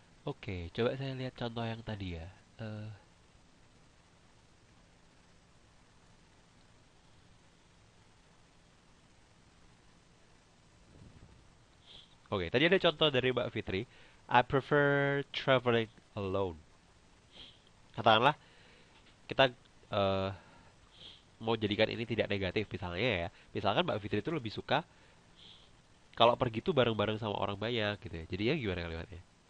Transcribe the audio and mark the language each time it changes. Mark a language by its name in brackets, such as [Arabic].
[Indonesian] Oke, coba saya lihat contoh yang tadi ya. Eh, Oke, tadi ada contoh dari Mbak Fitri. [English] I prefer traveling alone. [Indonesian] Katakanlah kita eh, mau jadikan ini tidak negatif misalnya ya. Misalkan Mbak Fitri itu lebih suka kalau pergi tuh bareng-bareng sama orang banyak gitu ya. Jadi ya gimana kalimatnya?